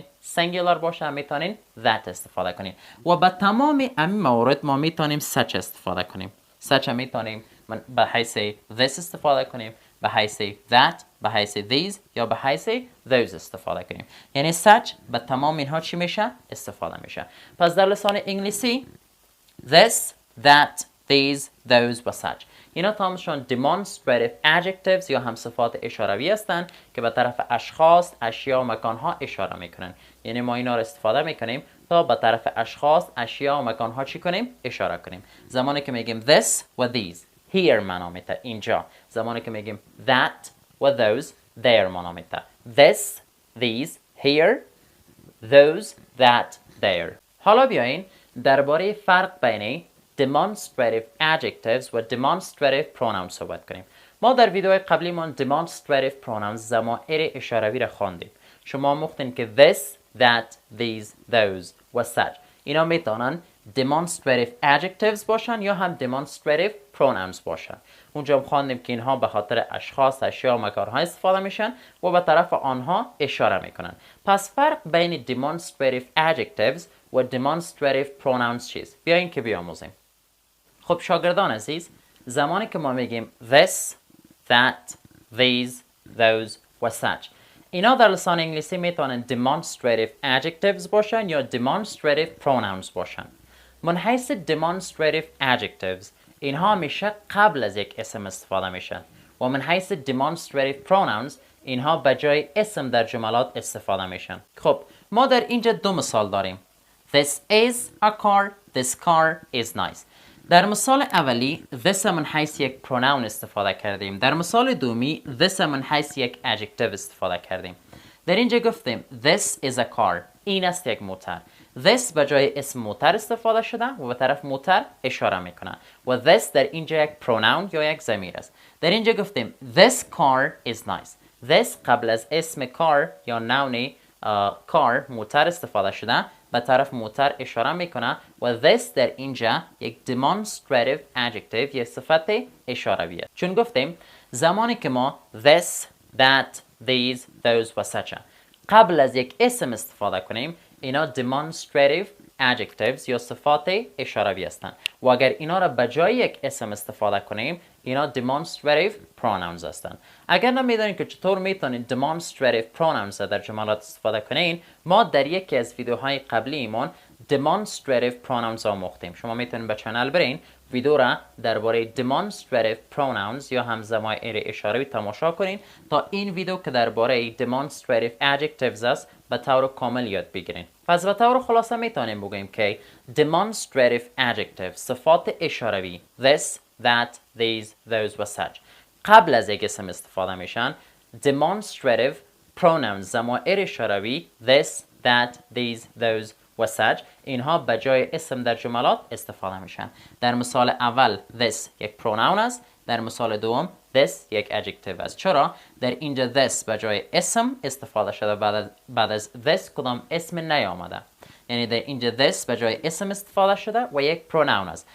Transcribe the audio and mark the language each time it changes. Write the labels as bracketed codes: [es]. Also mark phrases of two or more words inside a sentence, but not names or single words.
[fa] singular باشه، میتونین that استفاده کنین. و به تمام این موارد ما میتونیم such استفاده کنیم. such میتونیم به حیث this استفاده کنیم، به حیث that، به حیث these یا به حیث those استفاده کنیم. یعنی such به تمام اینها چی میشه؟ استفاده میشه. پس در لسان انگلیسی [en] this، that these those [fa] و such. اینا تمامشون [en] demonstrative adjectives [fa] یا هم صفات اشاره‌ای هستند که به طرف اشخاص، اشیا و مکانها اشاره میکنن. یعنی ما اینا رو استفاده میکنیم تا به طرف اشخاص، اشیا و مکانها چی کنیم؟ اشاره کنیم. زمانی که میگیم this و [en] these here [fa] معنا میده اینجا. زمانی که میگیم that و [en] those there [fa] معنا میده. [en] this these here those that there. [fa] حالا بیاین درباره فرق بین [en] demonstrative adjectives [fa] و [en] demonstrative pronouns [fa] صحبت کنیم. ما در ویدیوهای قبلی ما [en] demonstrative pronouns [fa] ضمایر اشاره‌ای را خواندیم. شما مختین که [en] this that these those [fa] و such اینا میتونن [en] demonstrative adjectives [fa] باشن یا هم [en] demonstrative pronouns [fa] باشن. اونجا خواندیم که اینها به خاطر اشخاص، اشیا و مکانها استفاده میشن و به طرف آنها اشاره میکنن. پس فرق بین [en] demonstrative adjectives [fa] و [en] demonstrative pronouns [fa] چیست؟ بیاین که بیاموزیم. خب شاگردان عزیز، زمانی که ما میگیم [en] this, that, these, those [fa] و such اینا در لسان انگلیسی میتونن [en] demonstrative adjectives [fa] باشن یا [en] demonstrative pronouns [fa] باشن. من حیث [en] demonstrative adjectives [fa] اینها همیشه قبل از یک اسم استفاده میشن و من حیث [en] demonstrative pronouns [fa] اینها به جای اسم در جملات استفاده میشن. خب ما در اینجا دو مثال داریم. [en] This is a car, this car is nice. [fa] در مثال اولی this من حیث یک pronoun استفاده کردیم. در مثال دومی this من حیث یک adjective استفاده کردیم. در اینجا گفتیم [en] this is a car. [fa] این است یک موتر. this به جای اسم موتر استفاده شده و به طرف موتر اشاره میکنه و this در اینجا یک pronoun یا یک ضمیر است. در اینجا گفتیم [en] this car is nice. [fa] this قبل از اسم car یا [en] noun car [fa] موتر استفاده شده به طرف موتر اشاره میکنه و this در اینجا یک demonstrative adjective یا صفت اشاره‌ای است. چون گفتیم زمانی که ما [en] this, that, these, those [fa] و such قبل از یک اسم استفاده کنیم اینا [en] demonstrative adjectives [fa] یا صفات اشاره‌ای هستند و اگر اینا را به جای یک اسم استفاده کنیم اینا [en] demonstrative pronouns [fa] هستند. اگر نمیدونید که چطور میتونید [en] demonstrative pronouns [fa] در جملات استفاده کنین، ما در یکی از ویدیوهای قبلی ایمان [en] demonstrative pronouns [fa] آموختیم. شما میتونید به چنل برین ویدیو را درباره [en] demonstrative pronouns [fa] یا هم ضمایر اشاره‌ای تماشا کنین تا این ویدیو که درباره [en] demonstrative adjectives [fa] است به طور کامل یاد بگیرین. پس به طور خلاصه میتونیم بگیم که [en] demonstrative adjectives [fa] صفات اشاره‌ای [en] this, that, these, those [fa] و such قبل از یک اسم استفاده میشن. [en] demonstrative pronouns [fa] ضمایر اشاره‌ای [en] this, that, these, those [fa] و such اینها به جای اسم در جملات استفاده میشن. در مثال اول this یک pronoun است. در مثال دوم this یک adjective است. چرا؟ در اینجا this به جای اسم استفاده شده بعد از this کدام اسم نیامده. یعنی در اینجا this به جای اسم استفاده شده و یک pronoun است.